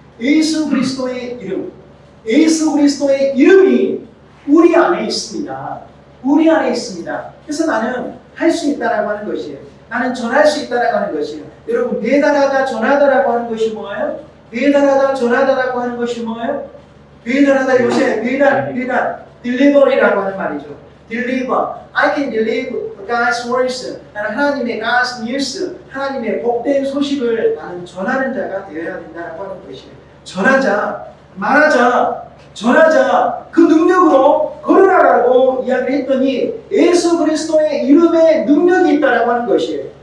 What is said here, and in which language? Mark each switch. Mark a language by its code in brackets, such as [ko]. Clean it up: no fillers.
[ko] 예수 그리스도의 이름, 예수 그리스도의 이름이 우리 안에 있습니다. 우리 안에 있습니다. 그래서 나는 할 수 있다라고 하는 것이에요. 나는 전할 수 있다라고 하는 것이에요. 여러분, 배달하다 전하다라고 하는 것이 뭐예요? 배달하다 전하다라고 하는 것이 뭐예요? 배달하다, 요새 배달 delivery라고 하는 말이죠. [en] deliver, I can deliver God's words. [ko] 나는 하나님의 [en] God's news, [ko] 하나님의 복된 소식을 나는 전하는 자가 되어야 된다라고 하는 것이에요. 전하자, 말하자, 전하자, 그 능력으로 걸어라라고 이야기를 했더니 예수 그리스도의 이름에 능력이 있다라고 하는 것이에요.